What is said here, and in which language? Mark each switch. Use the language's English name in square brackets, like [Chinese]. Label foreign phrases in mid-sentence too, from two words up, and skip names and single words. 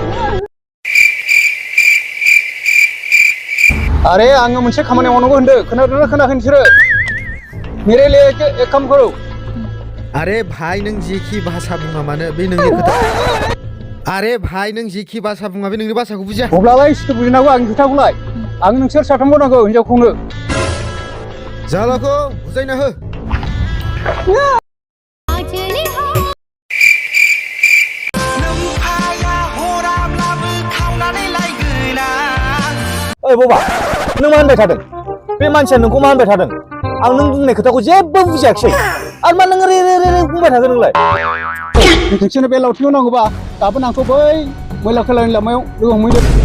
[Bodo] अरे आङो मोनसे खामानि मावनांगौ होनदों खोनादोंना खोनायाखै नोंसोरो [Hindi] मेरे लिए एक काम करो अरे भाई [Bodo] नों जेखि भाषा बुङा मानो बे नोंनि खोथा [Hindi] अरे भाई [Bodo] नों जेखि भाषा बुङा बे नोंनि भाषाखौ बुजिया अब्लालाय सिथु बुजिनांगौ आंनि खोथाखौलाय आं नोंसोर साथामखौ नांगौ हिनजावखौनो जालाखौ बुजायना हो ओइ बाबा नों मा होनबाय थादों बे मानसिया नोंखौ मा होनबाय थादों आं नों बुंनाय खोथाखौ जेबो बुजियाखिसै आरो मा नों रे बुंबाय थादों नोंलाय नोंसोरनो बे लावथिखौ नांगौबा गाबोन आंखौ बै मैला खैलानि लामायाव लोगो हमहैदो